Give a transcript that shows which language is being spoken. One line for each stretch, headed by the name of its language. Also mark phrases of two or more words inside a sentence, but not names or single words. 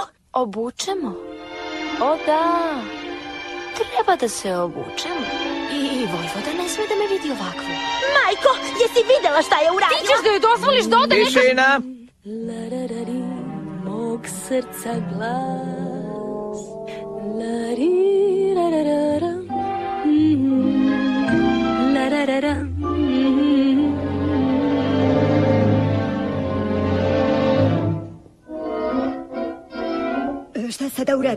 Serbian: Obučemo? O da, treba da se obučemo. I vojvoda ne sme da me vidi ovakvu. Majko, jesi videla šta je uradila? Ti ćeš da joj dozvoliš da ode neka... Tišina! Mog srca glas. La-ri-ra-ra-ra-ra. La-ra-ra-ra. Šta sada uradi?